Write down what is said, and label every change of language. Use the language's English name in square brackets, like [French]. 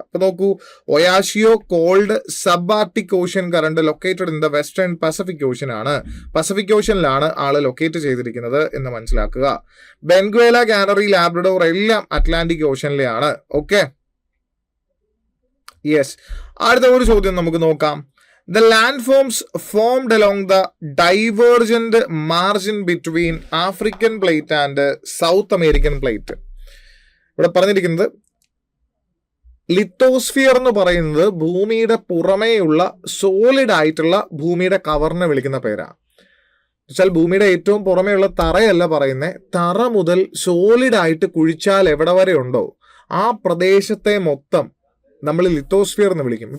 [Malayalam] അപ്പൊ നോക്കൂ, [English] Oyashio cold sub arctic ocean current located in the western Pacific ocean ആണ്. [Malayalam] Pacific ഓഷ്യനിലാണ് ആള് locate ചെയ്തിരിക്കുന്നത് എന്ന് മനസ്സിലാക്കുക. ബെൻഗ്വേല, കാനറി, ലാബ്രഡോർ എല്ലാം അറ്റ്ലാന്റിക് ഓഷ്യനിലെയാണ്. Okay, yes. അടുത്ത ഒരു ചോദ്യം നമുക്ക് നോക്കാം. [English] The landforms formed along the divergent margin between African plate and South American plate. [Malayalam] ഇവിടെ പറഞ്ഞിരിക്കുന്നത് ലിത്തോസ്ഫിയർ എന്ന് പറയുന്നത് ഭൂമിയുടെ പുറമേയുള്ള സോളിഡ് ആയിട്ടുള്ള ഭൂമിയുടെ കവറിനെ വിളിക്കുന്ന പേരാണ്. വെച്ചാൽ ഭൂമിയുടെ ഏറ്റവും പുറമേയുള്ള തറയല്ല പറയുന്നത്, തറ മുതൽ സോളിഡ് ആയിട്ട് കുഴിച്ചാൽ എവിടെ വരെ ഉണ്ടോ ആ പ്രദേശത്തെ മൊത്തം നമ്മൾ ലിത്തോസ്ഫിയർ എന്ന് വിളിക്കും.